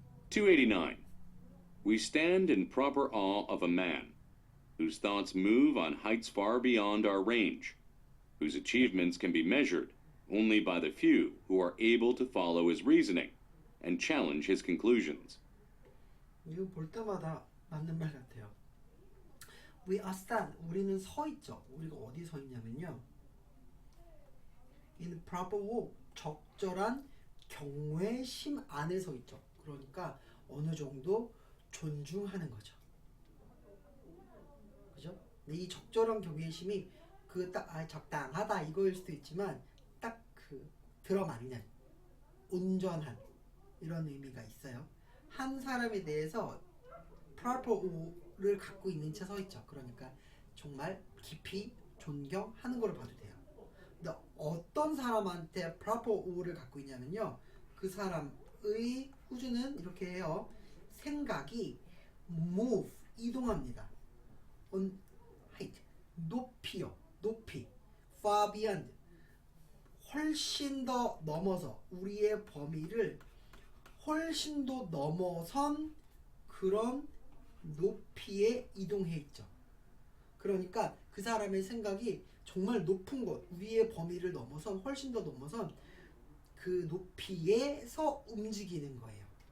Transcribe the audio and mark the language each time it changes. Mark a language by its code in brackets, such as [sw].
[en] (289) We stand in proper awe of a man whose thoughts move on heights far beyond our range, whose achievements can be measured only by the few who are able to follow his reasoning and challenge his conclusions. [ko] 이거 볼 때마다 맞는 말 같아요. [en] We are stand, [ko] 우리는 서 있죠. 우리가 어디 서 있냐면요, [en] in proper awe, [ko] 적절한 경외심 안에 서 있죠. 그러니까 어느 정도 존중하는 거죠. 그죠? 근데 이 적절한 경외심이 그 딱 적당하다 이거일 수도 있지만 딱 그 들어맞는, 온전한 이런 의미가 있어요. 한 사람에 대해서 [en] proper awe [ko] 를 갖고 있는 채 서 있죠. 그러니까 정말 깊이 존경하는 걸로 봐도 돼요. 근데 어떤 사람한테 [en] proper awe [ko] 를 갖고 있냐면요, 그 사람의 후주는 이렇게 해요. 생각이 move, 이동합니다. [en] on height, [ko] 높이요. 높이. [en] far beyond, [ko] 훨씬 더 넘어서, 우리의 범위를 훨씬 더 넘어선 그런 높이에 이동해 있죠. 그러니까 그 사람의 생각이 정말 높은 곳, 위의 범위를 넘어선, 훨씬 더 넘어선 그 높이에서 움직이는 거예요.